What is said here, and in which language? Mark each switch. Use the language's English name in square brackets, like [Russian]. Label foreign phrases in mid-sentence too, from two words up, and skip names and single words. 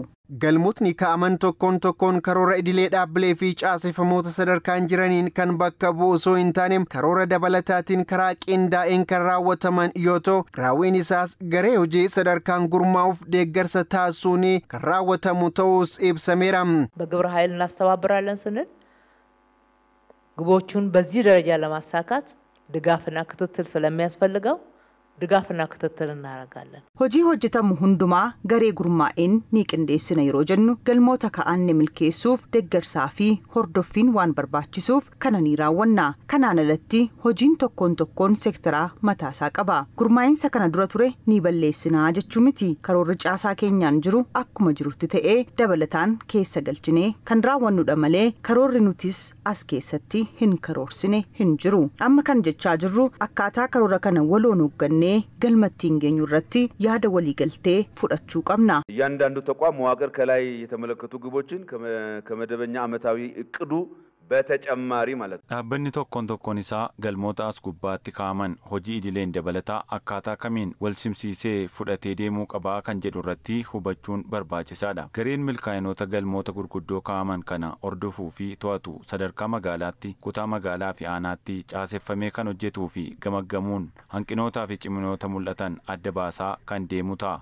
[Oromo] Galmootni ka'aman tokkoon karoora idilee dhaabbilee fi caasifamoota sadarkaan jiraniin kan bakka bu'u osoo hin taane karoora dabalataatiin karaa qindaa'een kan raawwataman yoo ta'u, raawwiin isaas garee hojii sadarkaan gurmaa'uuf deeggarsa taasisuun kan raawwatamu ta'us ibsameera. [Amharic] በግብረ ኃይል እናስተባብራለን ስንል ግቦቹን በዚህ ደረጃ ለማሳካት ድጋፍና ክትትል ስለሚያስፈልገው ድጋፍና ክትትል እናደርጋለን። [Oromo] Hojii hojjetamu hundumaa garee gurmaa'een ni qindeessina yeroo jennu galmoota ka'anne milkeessuuf deeggarsaa fi hordoffiin waan barbaachisuuf kana ni raawwanna. Kanaan alatti hojiin tokkoon seektaraa mataasaa qaba. Gurmaa'insa kana dura ture ni balleessinaa jechuu miti. Karoorri caasaa keenyaan jiru akkuma jirutti ta'ee dabalataan keessa galchinee kan raawwannudha malee karoorri nutis as keessatti hin karoorsine hin jiru. Amma kan jechaa jirru akkaataa karoora kana waloon hoogganne galmattiin geenyu irratti yaada walii galtee fudhachuu qabna. [Amharic] እያንዳንዱ ተቋም መዋቅር ከላይ የተመለከቱ ግቦችን ከመደበኛ ዓመታዊ እቅዱ በተጨማሪ ማለት [Oromo] dhaabbanni tokkoon isaa galmoota as gubbaatti kaa'aman hojii idileen dabalataa akkaataa kamiin wal simsiisee fudhatee deemuu qabaa kan jedhu irratti hubachuun barbaachisaadha. Gareen milkaa'inoota galmoota gurguddoo kaa'aman kana hordofuu fi to'atu sadarkaa magaalaatti, kutaa magaalaa fi aanaatti caaseffamee kan hojjetuu fi gamaggamuun hanqinootaa fi ciminoota mul'atan adda baasaa kan deemu ta'a.